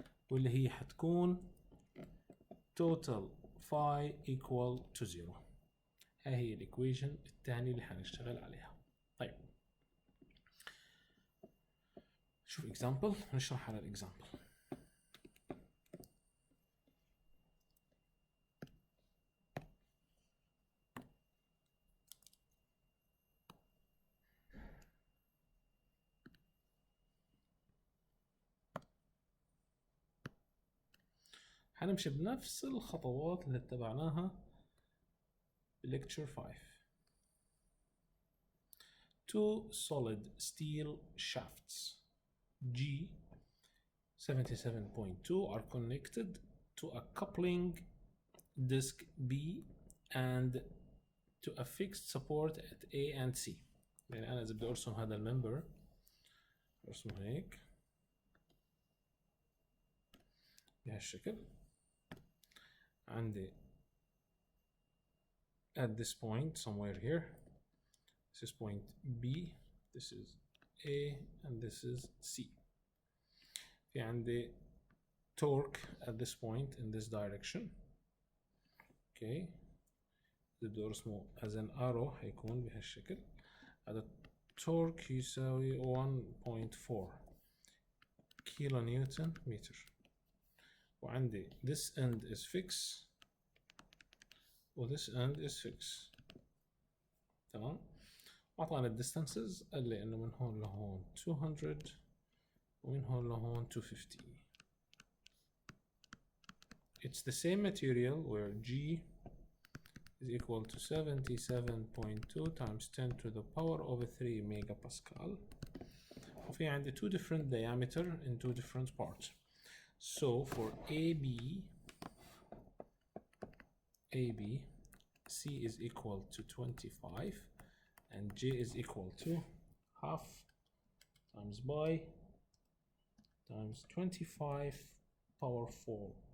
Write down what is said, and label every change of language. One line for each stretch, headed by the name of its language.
Arabic: واللي هي حتكون
English: total phi equal to 0.
Arabic: ها هي الايكويشن الثانية اللي حنشتغل عليها. طيب شوف example نشرح على الاكزامبل. حنمشي بنفس الخطوات اللي اتبعناها lecture 5.
English: Two solid steel shafts G 77.2 are connected to a coupling disc B and to a fixed support at A and C.
Arabic: يعني أنا إذا بدي أرسم هذا الممبر أرسمه هيك بهالشكل.
English: عندي at this point somewhere here, this is point B, this is A and this is C.
Arabic: في عندي
English: torque at this point in this direction.
Arabic: okay, بدي ارسمه
English: as an arrow
Arabic: هيكون بهالشكل. هذا torque يساوي 1.4 كيلو نيوتن متر.
English: وعندي this end is fixed و this end is fixed.
Arabic: تمام. وأعطانا الديستانسز قال لي إنه من هون لهون 200 ومن هون لهون 250.
English: It's the same material where G is equal to 77.2 times 10 to the power over 3 megapascal.
Arabic: وفي عندي
English: two different diameter in two different parts. So for AB, C is equal to 25 and J is equal to half times by times 25 power 4.